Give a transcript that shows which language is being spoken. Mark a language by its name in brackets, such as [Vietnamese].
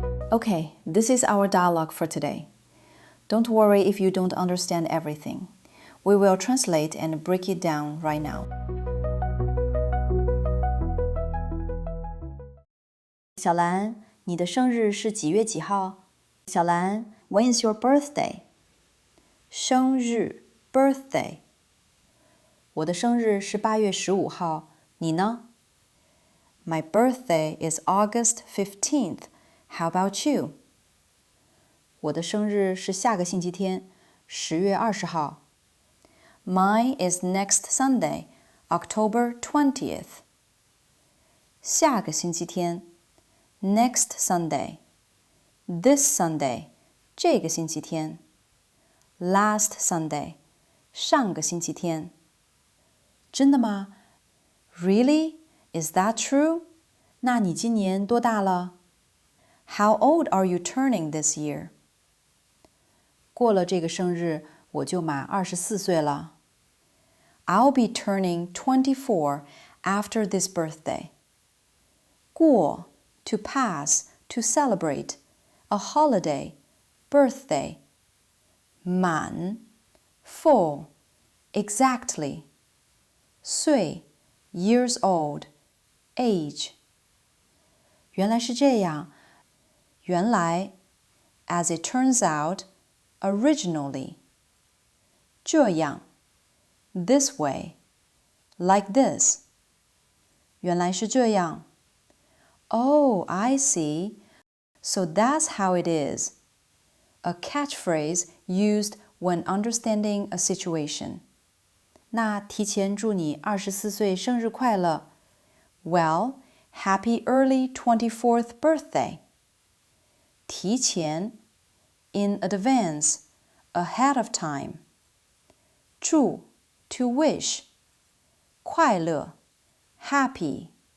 [English] Okay, this is our dialogue for today. Don't worry if you don't understand everything. We will translate and break it down right now. [Chinese] 小兰，你的生日是几月几号？ [English] 小兰 ，When is your birthday? [Chinese] 生日 birthday. 我的生日是8月15号，你呢？ [English] My birthday is August 15th. How about you? [Chinese] 我的生日是下个星期天，10月20号。 [English] Mine is next Sunday, October 20th. [Chinese] 下个星期天 [English] Next Sunday. This Sunday. [Chinese] 这个星期天。 [English] Last Sunday. [Chinese] 上个星期天。真的吗？ [English] Really? Is that true? [Chinese] 那你今年多大了？ [English] How old are you turning this year? [Chinese] 过了这个生日，我就满24岁了。 [English] I'll be turning 24 after this birthday. 过 to pass, to celebrate, a holiday, birthday. 满 full, exactly. 岁 years old, age. [Chinese] 原来是这样。 [English] 原来 as it turns out, originally. 这样 this way, like this. [Chinese] 原来是这样。 [English] Oh, I see. So that's how it is. A catchphrase used when understanding a situation. [Chinese] 那提前祝你24岁生日快乐。 [English] Well, happy early 24th birthday. 提前 in advance, ahead of time. 祝 to wish. 快乐 happy.